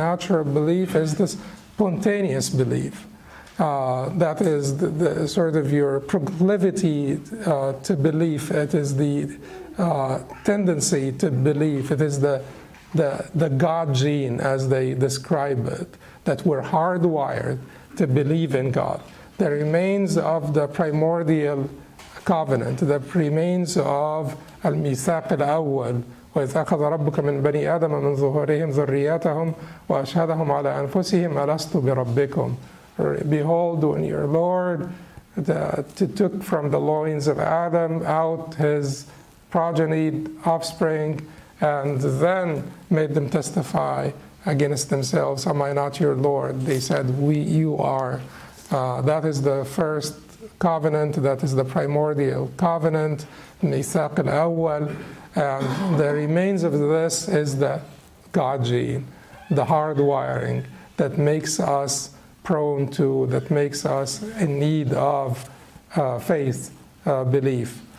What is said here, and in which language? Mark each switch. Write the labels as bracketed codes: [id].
[en] Natural belief is this spontaneous belief. That is the sort of your proclivity to belief. It is the tendency to believe. It is the God gene, as they describe it, that we're hardwired to believe in God. The remains of the primordial covenant, the remains of al-Mithaq al-Awwal, [ar] وإذ أخذ ربك من بني آدم من ظهورهم ذريتهم وأشهدهم على أنفسهم ألست بربكم. [en] Behold, when your Lord took from the loins of Adam out his progeny, offspring, and then made them testify against themselves, am I not your Lord? They said, you are. That is the first covenant, that is the primordial covenant, Mithaq al-Awwal, and the remains of this is the God gene, the hardwiring that makes us prone to, that makes us in need of faith, belief.